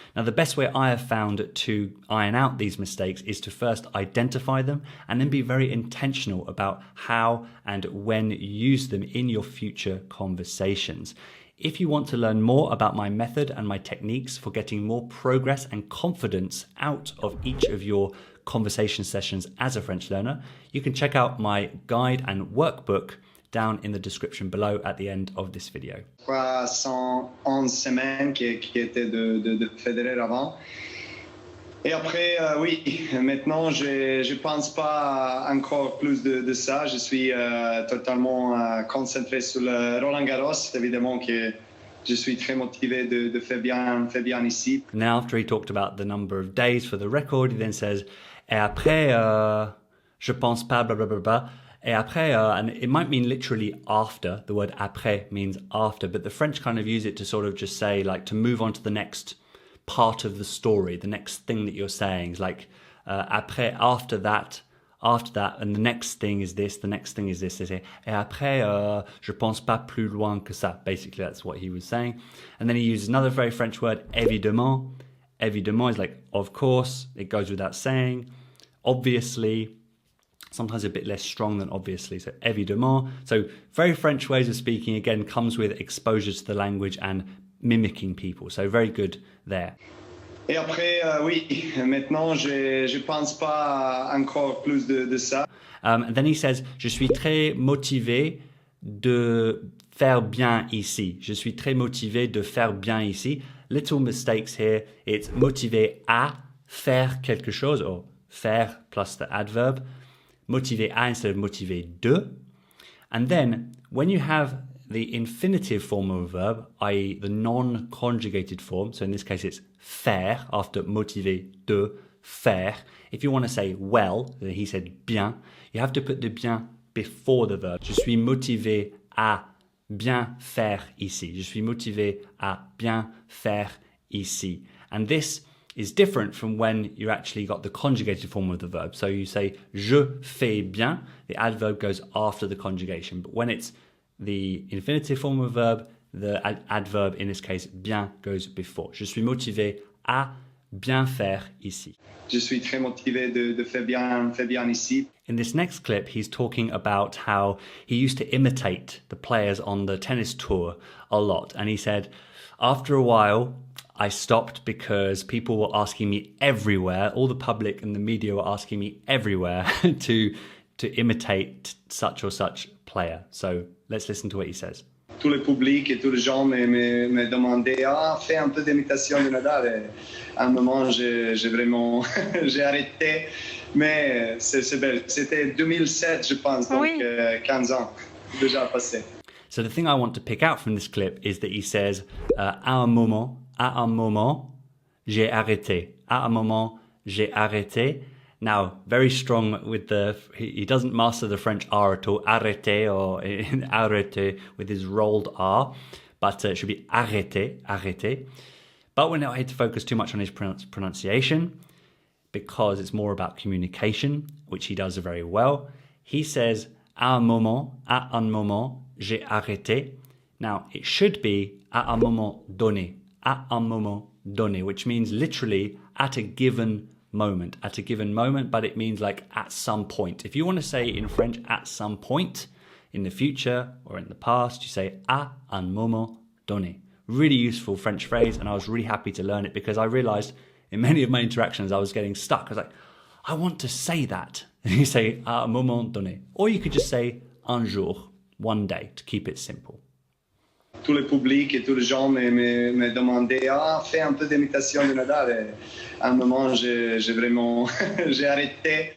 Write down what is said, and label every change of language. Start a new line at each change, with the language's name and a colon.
English: Now, the best way I have found to iron out these mistakes is to first identify them and then be very intentional about how and when you use them in your future conversations. If you want to learn more about my method and my techniques for getting more progress and confidence out of each of your conversation sessions as a French learner, you can check out my guide and workbook down in the description below at the end of this video.
French: 311 semaines qui étaient de Federer avant. Et après, oui, maintenant, je pense pas encore plus de ça. Je suis totalement concentré sur le Roland Garros. Évidemment que je suis très motivé de faire bien ici.
English: Now, after he talked about the number of days for the record, he then says,
French: et après, je pense pas, blah, blah, blah, blah. Et après,
English: and it might mean literally after. The word après means after, but the French kind of use it to sort of just say, like, to move on to the next part of the story, the next thing that you're saying. It's like, après, after that, and the next thing is this, the next thing is this. They say,
French: et après, je pense pas plus loin que ça.
English: Basically, that's what he was saying. And then he uses another very French word, évidemment. Évidemment is like, of course, it goes without saying. Obviously, sometimes a bit less strong than obviously. So évidemment. So very French ways of speaking, again, comes with exposure to the language and mimicking people. So very good there.
French: Et après, oui, maintenant, je pense pas encore plus de ça.
English: And then he says,
French: je suis très motivé de faire bien ici. Je suis très motivé de faire bien ici.
English: Little mistakes here. It's
French: motivé à faire quelque chose,
English: or faire plus the adverb. Motivé à instead of motivé de. And then when you have the infinitive form of a verb, i.e. the non-conjugated form, so in this case it's faire after motivé de faire. If you want to say well, he said bien, you have to put the bien before the verb.
French: Je suis motivé à bien faire ici. Je suis motivé à bien faire ici.
English: And this is different from when you actually got the conjugated form of the verb. So you say
French: je fais bien,
English: the adverb goes after the conjugation. But when it's the infinitive form of a verb, the adverb, in this case, bien, goes before.
French: Je suis motivé à bien faire ici. Je suis très motivé de faire bien ici.
English: In this next clip, he's talking about how he used to imitate the players on the tennis tour a lot. And he said, after a while, I stopped because people were asking me everywhere, all the public and the media were asking me everywhere to imitate such or such player. So let's listen to what he says.
French: Tout le public et tous les gens me demandaient fais un peu d'imitation de Nadal. Et à un moment, j'ai vraiment j'ai arrêté. Mais c'est belle. C'était 2007, je pense, donc 15 ans déjà passé.
English: So the thing I want to pick out from this clip is that he says,
French: à un moment, j'ai arrêté. À un moment, j'ai arrêté.
English: Now, very strong with he doesn't master the French R at all, arrêté or arrêté with his rolled R, but it should be arrêté. But we're not here to focus too much on his pronunciation because it's more about communication, which he does very well. He says,
French: à un moment, j'ai arrêté.
English: Now, it should be
French: à un moment donné,
English: which means literally at a given moment, but it means like at some point. If you want to say in French at some point in the future or in the past, you say
French: à un moment donné.
English: Really useful French phrase, and I was really happy to learn it because I realized in many of my interactions I was getting stuck. I was like, I want to say that. And you say
French: à un moment donné.
English: Or you could just say un jour, one day, to keep it simple.
French: Tout le public et tous les gens me demandaient fais un peu d'imitation de Nadal. Et à un moment, j'ai vraiment j'ai arrêté.